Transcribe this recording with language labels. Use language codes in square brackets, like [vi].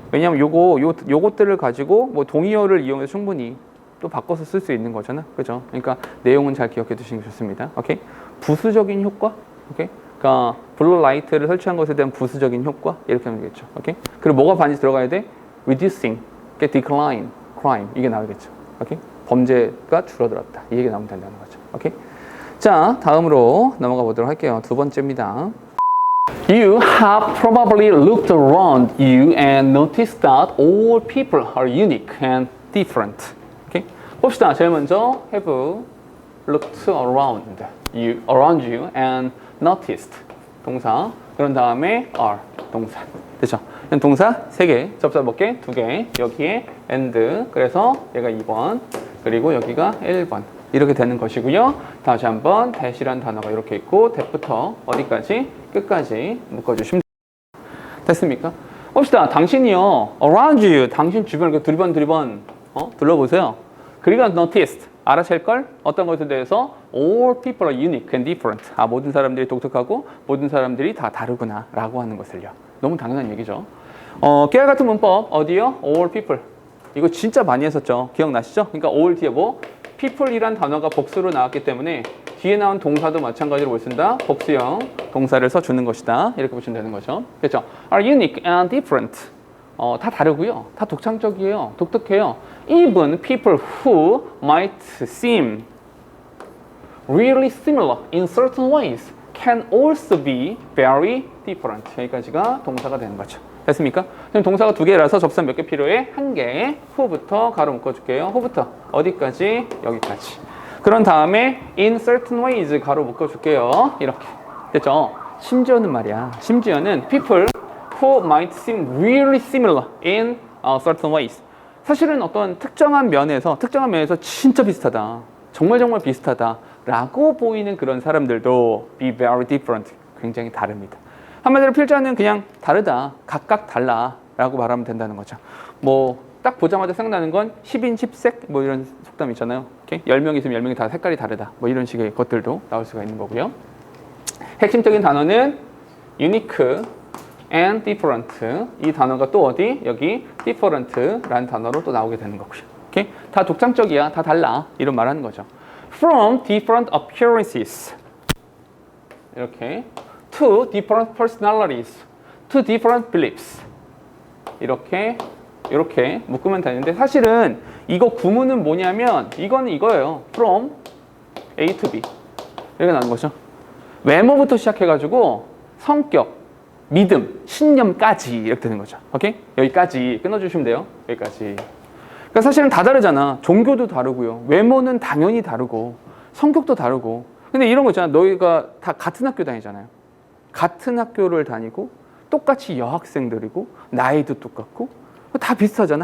[ko] 왜냐하면 요것들을 가지고 뭐 동의어를 이용해서 충분히 또 바꿔서 쓸 수 있는 거잖아. 그죠? 그러니까 내용은 잘 기억해 두시는 게 좋습니다. 오케이? 부수적인 효과? 오케이? 그러니까 블루 라이트를 설치한 것에 대한 부수적인 효과? 이렇게 하면 되겠죠. 오케이? 그리고 뭐가 반드시 들어가야 돼? [en] reducing, decline, crime [ko] 이게 나오겠죠. 오케이? 범죄가 줄어들었다. 이 얘기 나오면 된다는 거죠. 오케이? 자, 다음으로 넘어가 보도록 할게요. 두 번째입니다. [en] You have probably looked around you and noticed that all people are unique and different. [ko] 오케이? 봅시다. 제일 먼저 [en] have looked around you and noticed 동사. [ko] 그런 다음에 are 동사. 됐죠? 동사 3개, 접사 몇 개? 2개. 여기에 and 그래서 얘가 2번. 그리고 여기가 1번. 이렇게 되는 것이고요. 다시 한번 that이란 단어가 이렇게 있고 that부터 어디까지? 끝까지 묶어주시면 됐습니까? 봅시다. 당신이요. [en] around you. [ko] 당신 주변을 두리번 둘러보세요. 그리고 noticed. 알아챌걸? 어떤 것에 대해서 [en] all people are unique and different. [ko] 아, 모든 사람들이 독특하고 모든 사람들이 다 다르구나 라고 하는 것을요. 너무 당연한 얘기죠. 깨알 같은 문법 어디요? all people. 이거 진짜 많이 했었죠. 기억나시죠? 그러니까 all 뒤에 뭐? people이란 단어가 복수로 나왔기 때문에 뒤에 나온 동사도 마찬가지로 뭘 쓴다? 복수형 동사를 써주는 것이다. 이렇게 보시면 되는 거죠. 그렇죠? [en] are unique and different. [ko] 다 다르고요. 다 독창적이에요. 독특해요. [en] Even people who might seem really similar in certain ways can also be very different. [ko] 여기까지가 동사가 되는 거죠. 됐습니까? 지금 동사가 2개라서 접사 몇 개 필요해? 1개. who부터 가로 묶어줄게요. who부터 어디까지? 여기까지. 그런 다음에 [en] in certain ways [ko] 가로 묶어줄게요. 이렇게. 됐죠? 심지어는 말이야. 심지어는 [en] people who might seem really similar in certain ways. [ko] 사실은 어떤 특정한 면에서 진짜 비슷하다. 정말 비슷하다. 라고 보이는 그런 사람들도 [en] be very different. [ko] 굉장히 다릅니다. 한마디로 필자는 그냥 다르다, 각각 달라 라고 말하면 된다는 거죠. 뭐 딱 보자마자 생각나는 건 10인 10색 뭐 이런 속담 있잖아요. 오케이? 10명 있으면 10명이 다 색깔이 다르다. 뭐 이런 식의 것들도 나올 수가 있는 거고요. 핵심적인 단어는 [en] unique and different. [ko] 이 단어가 또 어디? 여기 different라는 단어로 또 나오게 되는 거고요. 오케이? 다 독창적이야, 다 달라 이런 말하는 거죠. [en] From different appearances. [ko] 이렇게. [en] To different personalities, to different beliefs. [ko] 이렇게 묶으면 되는데 사실은 이거 구문은 뭐냐면 이거는 이거예요. [en] From A to B [ko] 이렇게 나오는 거죠. 외모부터 시작해가지고 성격, 믿음, 신념까지 이렇게 되는 거죠. 오케이? 여기까지 끊어주시면 돼요. 여기까지. 그러니까 사실은 다 다르잖아. 종교도 다르고요. 외모는 당연히 다르고 성격도 다르고. 근데 이런 거 있잖아. 너희가 다 같은 학교 다니잖아요. 같은 학교를 다니고 똑같이 여학생들이고 나이도 똑같고 다 비슷하잖아.